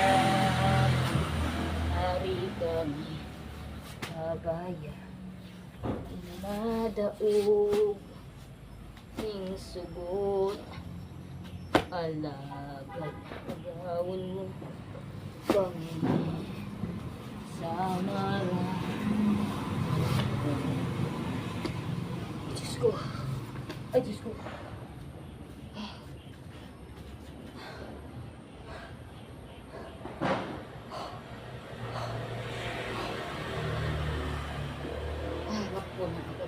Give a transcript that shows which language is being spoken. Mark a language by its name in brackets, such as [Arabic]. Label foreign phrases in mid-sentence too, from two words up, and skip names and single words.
[Bikol] Hari kami kabaya madaog ning sugot alagad agawon mo kami sa mara. Diyos ko. Ay, Diyos ko. Ay, mapupunan ako.